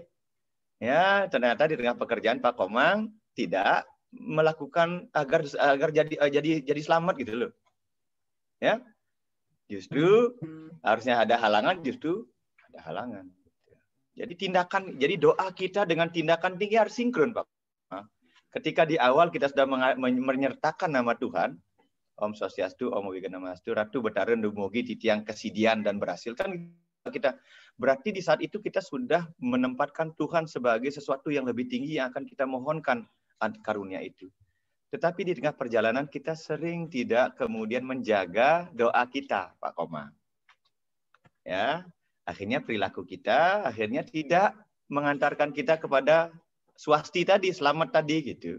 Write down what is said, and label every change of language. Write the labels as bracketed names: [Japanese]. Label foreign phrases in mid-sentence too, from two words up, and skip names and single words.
[Indonesian] Ya, ternyata di tengah pekerjaan Pak Komang tidak melakukan agar jadi selamat gitu loh. Ya. Justru harusnya ada halangan, justru ada halangan. Jadi doa kita dengan tindakan tinggi harus sinkron, Pak. Ketika di awal kita sudah menyertakan nama Tuhan, [Balinese] Om Swastiastu, Om Awigenam Astu, Ratu Betaren Dumugi Titiang Kesidian [Indonesian] dan berhasil, kan kita berarti di saat itu kita sudah menempatkan Tuhan sebagai sesuatu yang lebih tinggi yang akan kita mohonkan karunia itu. Tetapi di tengah perjalanan kita sering tidak kemudian menjaga doa kita, Pak Komang. Ya, akhirnya perilaku kita akhirnya tidak mengantarkan kita kepada swasti tadi, selamat tadi gitu.